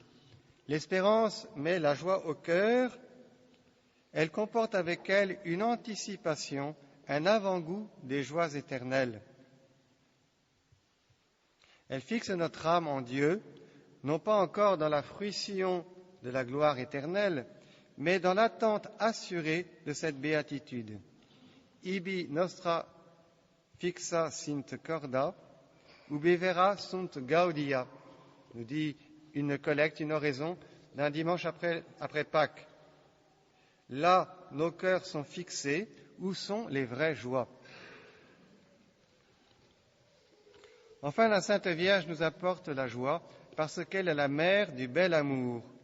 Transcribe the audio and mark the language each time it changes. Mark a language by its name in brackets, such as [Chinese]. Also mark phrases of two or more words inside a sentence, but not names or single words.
[French] L'espérance met la joie au cœur, elle comporte avec elle une anticipation, un avant-goût des joies éternelles. Elle fixe notre âme en Dieu, non pas encore dans la fruition de la gloire éternelle, mais dans l'attente assurée de cette béatitude. [Latin] Ibi nostra fixa sint corda, ubi vera sunt gaudia, [French] nous dit une collecte, une oraison d'un dimanche après Pâques. Là, nos cœurs sont fixés, où sont les vraies joies? Enfin, la Sainte Vierge nous apporte la joie parce qu'elle est la mère du bel amour.